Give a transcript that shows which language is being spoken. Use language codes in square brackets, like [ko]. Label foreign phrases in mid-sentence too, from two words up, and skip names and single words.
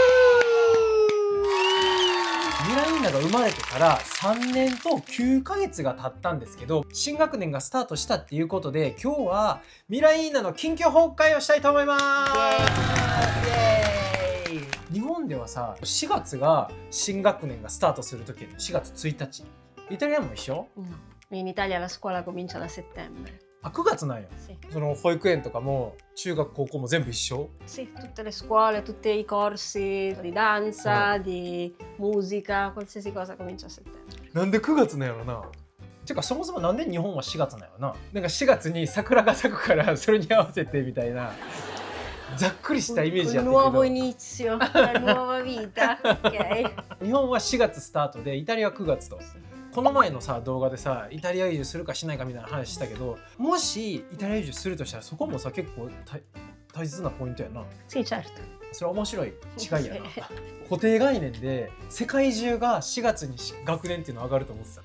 [ja] 未来なが生まれてから3年と9ヶ月が経ったんですけど、新学年がスタートしたっていうことで、今日は未来なの近況報告をしたいと思います。日本ではさ、4月が新学年がスタートする時の4月1日。イタリアも一緒？ [it] No, in Italia la scuola comincia da settembre. [ja] あ、9月なんや。 [it] Sì. [ja] その保育園とかも中学高校も全部一緒？ [it] Sì, tutte le scuole, tutti i corsi di danza, di musica, qualsiasi cosa comincia a settembre. [ja] なんで9月なんやろな。てかそもそもなんで日本は4月なんやろな。なんか4月に桜が咲くからそれに合わせてみたいなざっくりしたイメージやったけ [it] Un nuovo [ja] ど、 [it] inizio, una nuova vita, ok? [ja] 日本は4月スタートでイタリアは9月と。この前のさ動画でさ、イタリア移住するかしないかみたいな話したけど、もしイタリア移住するとしたらそこもさ結構大切なポイントやな。 [it] Sì, certo. [ja] それは面白い違いやな。固定概念で世界中が4月に学年っていうの上がると思ってた。